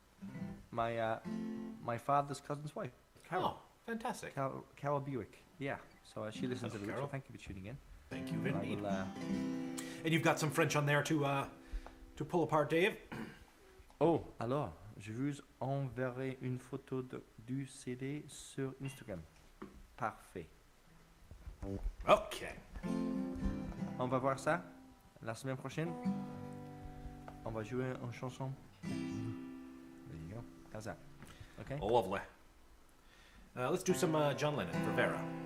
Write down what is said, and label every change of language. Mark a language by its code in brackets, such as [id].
[en] To my father's cousin's wife, Carol. Oh, fantastic. Carol Buick. Yeah. So she listens to the show. Thank you for tuning in. Thank you, indeed. And you've got some French on there to pull apart, Dave. [fr] Oh, alors, je vous enverrai une photo du CD sur Instagram. Parfait. [en] Okay. [fr] On va voir ça. La semaine prochaine, on va jouer une chanson. [en] There you go. How's that? Okay? Oh, lovely. Let's do some John Lennon for Vera.